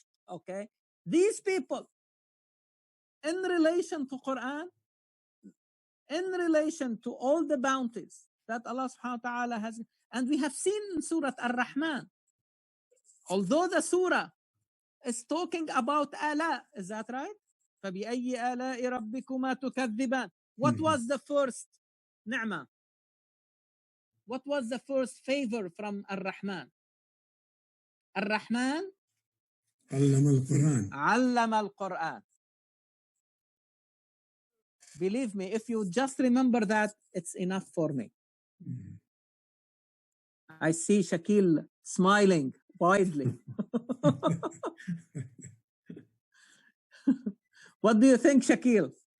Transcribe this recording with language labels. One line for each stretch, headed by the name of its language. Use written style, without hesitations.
English: Okay, these people, in relation to Quran, in relation to all the bounties that Allah subhanahu wa ta'ala has, and we have seen in Surah Ar-Rahman, although the surah is talking about ala, is that right?
Arabic: فَبِأَيِّ آلَاءِ رَبِّكُمَا تُكَذِّبَانِ.
English: What was the first ni'mah? What was the first favor from Ar-Rahman?
Arabic: Ar-Rahman علم القرآن.
English: Believe me, if you just remember that, it's enough for me. I see Shakil smiling widely. What do you think, Shakil?